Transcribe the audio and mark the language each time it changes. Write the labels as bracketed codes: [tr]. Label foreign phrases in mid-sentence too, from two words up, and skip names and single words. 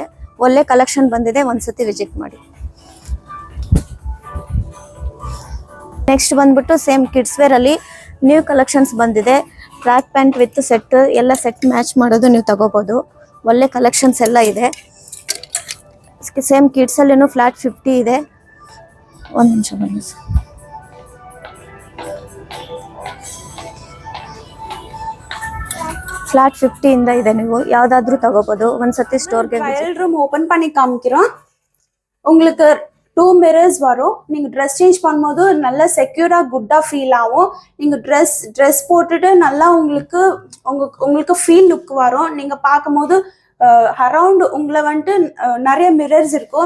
[kn] ಒಳ್ಳೆ ಕಲೆಕ್ಷನ್ ಬಂದಿದೆ, ಒಂದ್ಸತಿ ವಿಸಿಟ್ ಮಾಡಿ. ನೆಕ್ಸ್ಟ್ ಬಂದ್ಬಿಟ್ಟು ಸೇಮ್ ಕಿಡ್ಸ್ ವೇರ್ ಅಲ್ಲಿ [en] new collections [kn] ಬಂದಿದೆ. [en] track pant with set, [kn] ಎಲ್ಲ [en] set match [kn] ಮಾಡೋದು ನೀವು ತಗೋಬಹುದು. ಒಳ್ಳೆ ಕಲೆಕ್ಷನ್ಸ್ ಎಲ್ಲ ಇದೆ. ಸೇಮ್ ಕಿಡ್ಸ್ ಅಲ್ಲಿನೂ ಫ್ಲಾಟ್ 50 ಇದೆ. ಒಂದು ನಿಮಿಷ ಬನ್ನಿ. [ta] ஃபிளாட் 50 இந்த இதை [kn] ನೀವು ಯಾವ್ದಾದ್ರೂ ತಗೋಬಹುದು. [ta] ಒಂದ್ಸತಿ ஸ்டோர்க்கு [en] trial room open [ta] பண்ணி காமிக்கிறோம். உங்களுக்கு 2 மிரர்ஸ் வரும். நீங்க [en] dress change [ta] பண்ணும்போது நல்ல [en] secure good feel [ta] ஆகும். நீங்க ட்ரெஸ் போட்டுட்டு நல்லா உங்களுக்கு [en] feel look [ta] வரும். நீங்க பார்க்கும்போது அரவுண்ட் உங்களை வந்துட்டு நிறைய மிரர்ஸ் இருக்கும்.